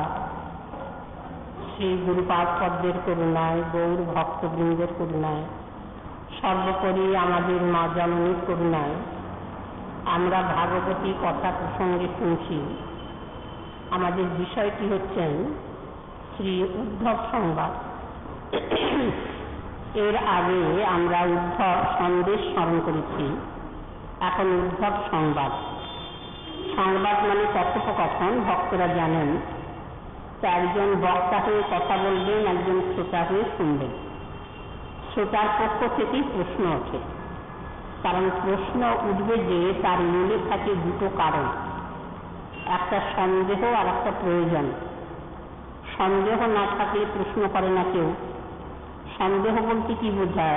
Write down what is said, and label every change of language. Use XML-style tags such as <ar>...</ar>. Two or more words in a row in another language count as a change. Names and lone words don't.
<bn>শ্রী গুরুপাদ পদ্মের করুণায়, গৌর ভক্তবৃন্দের করুণায়, সর্বোপরি আমাদের মা জননীর করুণায় আমরা ভাগবতী কথা প্রসঙ্গে শুনছি। আমাদের বিষয়টি হচ্ছেন শ্রী উদ্ধব সংবাদ। এর আগে আমরা উদ্ধব সন্দেশ স্মরণ করেছি, এখন উদ্ধব সংবাদ। সংবাদ মানে কথোপকথন, ভক্তরা জানেন। একজন বক্তা হয়ে কথা বলবেন, একজন শ্রোতা হয়ে শুনবেন। শ্রোতার পক্ষ থেকেই প্রশ্ন ওঠে, কারণ প্রশ্ন উঠবে যে তার মূলে থাকে দুটো কারণ, একটা সন্দেহ আর একটা প্রয়োজন। সন্দেহ না থাকলে প্রশ্ন করে না কেউ। সন্দেহ বলতে কি বোঝায়?</bn>